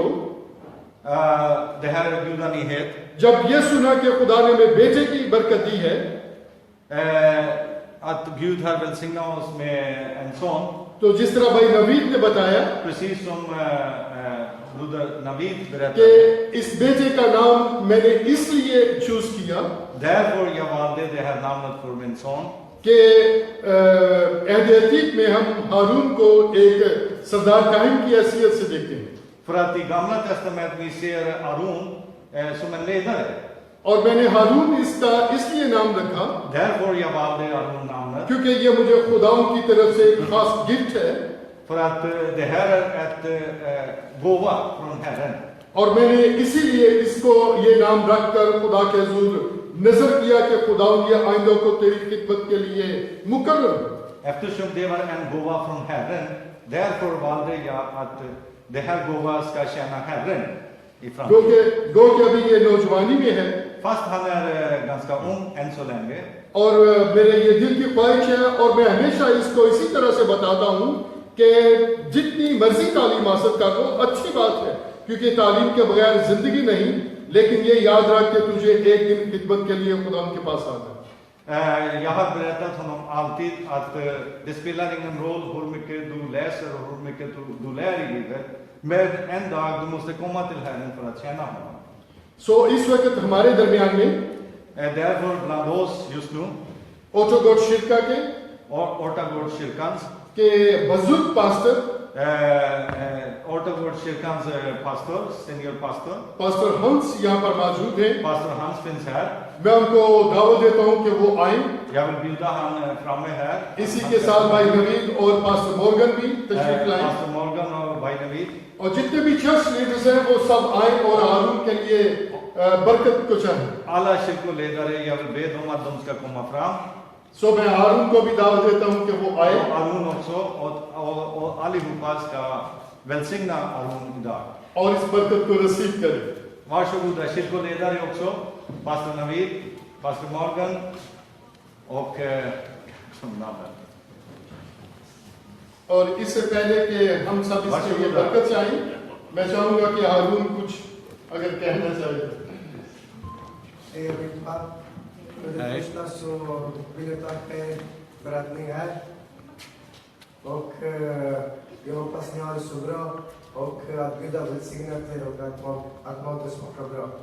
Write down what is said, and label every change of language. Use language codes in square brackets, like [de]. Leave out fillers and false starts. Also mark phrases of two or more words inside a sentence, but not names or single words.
[sv] Det här är goda nyhet. [ur] جب یہ سنا کہ خدا نے ہمیں بیٹے کی برکت دی ہے, [sv] Att Gud har välsignat oss med en son. [ur] تو جس طرح بھائی نوید نے بتایا [sv] Precis som broder Navid [ur] کہ [sv] berättade. [ur] اس بیٹے کا نام میں نے اس لیے چوز کیا [sv] Därför jag valde det här namnet för min son. [ur] کہ عہد عتیق میں ہم ہارون کو ایک سردار کاہن کی حیثیت سے دیکھتے ہیں, [sv] För att i Gamla testamentet vi ser Aron som en ledare. [ur] اور میں نے ہارون اس کا اس لیے نام رکھا [sv] Därför jag valde Aron namnet. [ur] کیونکہ یہ مجھے خداؤں کی طرف سے ایک خاص گفٹ ہے, [sv] För att det här är ett gåva från Herren. [ur] اور میں نے اسی لیے اس کو یہ نام رکھ کر خدا کے حضور نذر کیا کہ خداؤں یہ آئندوں کو تیری خدمت کے لیے مقرر. [sv] Eftersom det var en gåva från Herren, därför valde jag att det här gåva ska tjäna Herren i framtiden. [ur] گو کے ابھی یہ نوجوانی میں ہے, [sv] Fast han är ganska ung än så länge. [ur] اور میرے یہ دل کی خواہش ہے، اور میں ہمیشہ اس کو اسی طرح سے بتاتا ہوں کہ جتنی مرضی تعلیم حاصل کر لو اچھی بات ہے، کیونکہ تعلیم کے بغیر زندگی نہیں، لیکن یہ یاد رکھ کے تجھے ایک دن خدمت کے لیے خدا کے پاس آنا ہے. [sv] Jag har berättat honom alltid att det spelar ingen roll hur mycket du läser och hur mycket du lär i livet. Men en dag du måste komma till Herren för att tjäna honom. [ur] سو اس وقت ہمارے درمیان میں [sv] Därför bland oss just nu, [ur] اوٹوگوٹ شرکا کے [sv] Ortagårdskyrkans, [ur] کے بزرگ پاسٹر [sv] Ortagårdskyrkans pastor, senior pastor, [ur] پاسٹر ہنس یہاں پر موجود ہیں. [sv] pastor Hans finns här. [ur] میں ان کو دعوت دیتا ہوں کہ وہ آئے. [sv] Jag vill bjuda han framme här. [ur] اسی کے ساتھ بھائی نوید اور پاسٹر مورگن بھی تشریف لائیں, [sv] Pastor Morgan och Bhai Navid. [ur] اور جتنے بھی [en] church leaders [ur] ہیں وہ سب آئے اور ہارون کے لیے برکت کو چاہیں. [sv] Alla kyrkoledare, jag vill be dem att de ska komma fram. [ur] سو میں ہارون کو بھی دعوت دیتا ہوں کہ وہ آئے [sv] Och Aron också. Och allihopa ska välsigna Aron idag. [ur] اور اس برکت کو رسید کریں. [sv] Varsågoda kyrkoledare också. Pastor Navid, Pastor Morgan och som namnet. [ur] اور اس سے پہلے کہ ہم سب اس کے لیے برکت چاہیں، میں چاہوں گا کہ ہارون کچھ اگر کہنا چاہے. [sv] Jag vill bara för det första så vill jag tacka er för att ni är här. Och jag hoppas ni har det så bra och att Gud har välsignat er och att maten smakar bra.